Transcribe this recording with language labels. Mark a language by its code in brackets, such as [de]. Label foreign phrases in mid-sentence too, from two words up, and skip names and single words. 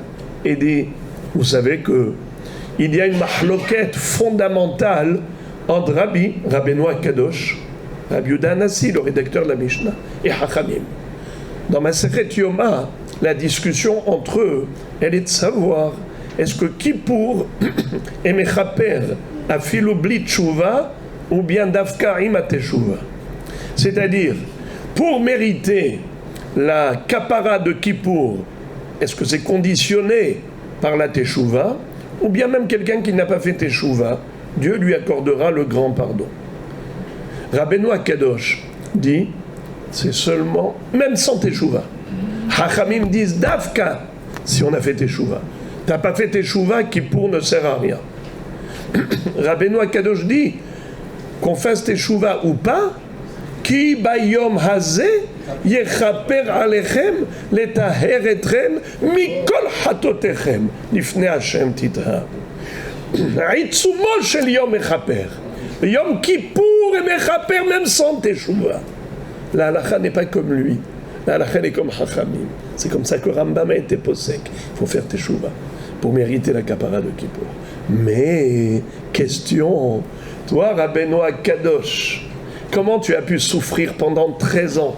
[fr] Il dit, vous savez que il y a une mahloket fondamentale entre Rabbeinu Akadosh, Rabbi Yehuda Hanassi, le rédacteur de la Mishnah, et Hachamim. Dans Masechet Yoma, la discussion entre eux, elle est de savoir, est-ce que Kippour est [he] מכפר אפילו בלי תשובה [fr] ou bien [he] דווקא עם התשובה? [fr] C'est-à-dire, pour mériter la kapara de Kippour, est-ce que c'est conditionné par la teshuva, ou bien même quelqu'un qui n'a pas fait teshuva, Dieu lui accordera le grand pardon? Rabbeinu Akadosh dit, c'est seulement, même sans teshuva. Hachamim disent dafka, si on a fait teshuva. T'as pas fait teshuva, Kippour ne sert à rien. Rabbeinu Akadosh dit, qu'on fasse teshuva ou pas, [he] כי ביום הזה יכפר עליכם לטהר אתכם מכל חטאתיכם לפני השם תטהרו. עיצומו של יום מכפר. [fr] Yom Kippour est mechaper même sans teshuva. La halakha n'est pas comme lui. La halakha est comme Hachamim. C'est comme ça que Rambam a été posek. Il faut faire teshuva pour mériter la kapara de Kippour. Mais question, toi Rabbeinu Akadosh, comment tu as pu souffrir pendant 13 ans?